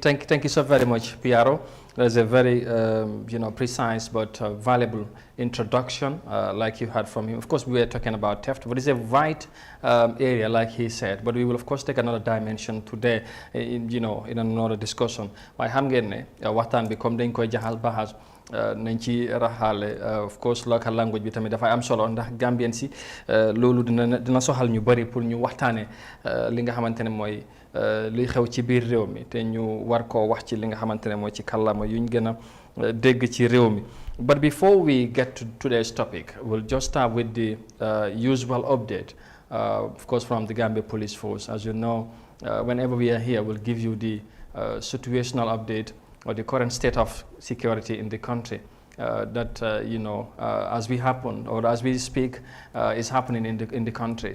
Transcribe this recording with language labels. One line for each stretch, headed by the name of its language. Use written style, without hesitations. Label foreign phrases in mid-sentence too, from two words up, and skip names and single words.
English: Thank you so very much, Piaro. There's a very precise but valuable introduction, like you heard from him. Of course, we were talking about theft, but it's a wide area, like he said. But we will, of course, take another dimension today, in another discussion. Why ham genne watan become den ko jahal bahas.
Wolof: Nañ ci raxaale
English: of course local language
Wolof: bi tamit dafay am solo ndax Gambien si loolu dina soxal ñu bari pour ñu waxtaane li nga xamante ne mooy luy xew ci biir réew mi te ñu war koo wax ci li nga xamante ne mooy ci kàllaama yuñ gën a dégg ci réew mi.
English: But before we get to today's topic, we'll just start with the usual update, of course, from the Gambia Police Force. As you know, whenever we are here, we'll give you the situational update or the current state of security in the country that as we speak is happening in the country.